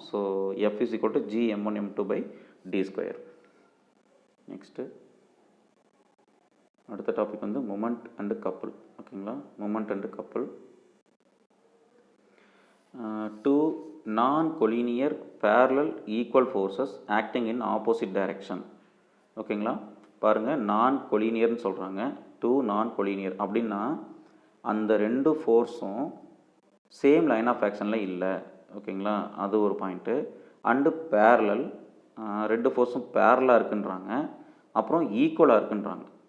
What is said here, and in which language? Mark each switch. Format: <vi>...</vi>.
<en>So F is equal to G m1 m2 by d square.</en> <ta>Next அடுத்த topic வந்து moment and couple. ஓகேங்களா, moment and couple.</ta> <en>Two non-collinear parallel equal forces acting in opposite direction.</en> <ta>ஓகேங்களா, பாருங்கள், நான் கொலினியர்னு சொல்கிறாங்க. Two நான் collinear அப்படின்னா அந்த ரெண்டு ஃபோர்ஸும் சேம் லைன் ஆஃப் ஆக்ஷனில் இல்லை. ஓகேங்களா, அது ஒரு பாயிண்ட்டு. அண்டு பேரலல், ரெண்டு ஃபோர்ஸும் பேரலாக இருக்குன்றாங்க, அப்புறம் ஈக்குவலாக இருக்குன்றாங்க.</ta>